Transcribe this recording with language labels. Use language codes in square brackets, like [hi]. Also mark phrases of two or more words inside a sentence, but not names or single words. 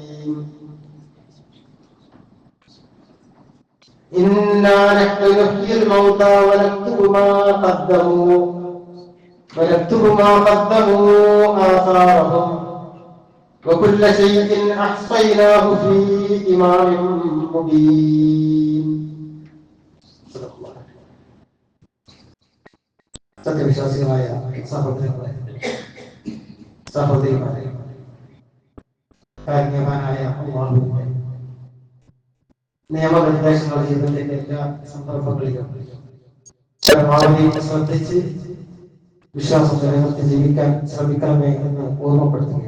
[ar] إنا نحن نحيي الموتى ونكتب ما قدموا آثارهم وكل شيء أحصيناه في إمام مبين. صدق الله. [ml] സത്യവിശ്വാസികളായ സഹോദരിമാരെ, കാരുണ്യവാനായ അല്ലാഹുവിന്റെ നിയമനിർദ്ദേശങ്ങൾ ജീവിതത്തിന്റെ എല്ലാ സന്ദർഭങ്ങളിലും പരമാവധി ശ്രദ്ധിച്ച് വിശ്വാസം നിലനിർത്തി ജീവിക്കാൻ ശ്രമിക്കണമേ എന്ന് ഓർമ്മപ്പെടുത്തുക.